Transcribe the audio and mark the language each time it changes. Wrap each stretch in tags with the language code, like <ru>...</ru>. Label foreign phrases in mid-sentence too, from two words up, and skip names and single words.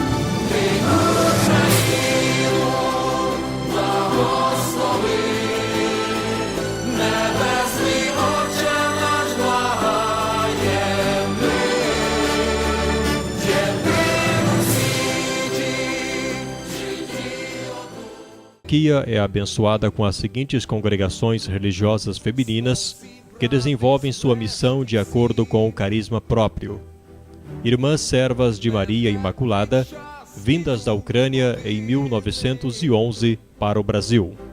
<uk>Ти Україну благослови, Небесний Отче наш благає ми, єдину в світі, в житті одну.</uk> <pt>A eparquia é abençoada com as seguintes congregações religiosas femininas que desenvolvem sua missão de acordo com o carisma próprio: Irmãs Servas de Maria Imaculada, vindas da Ucrânia em 1911 para o Brasil.</pt>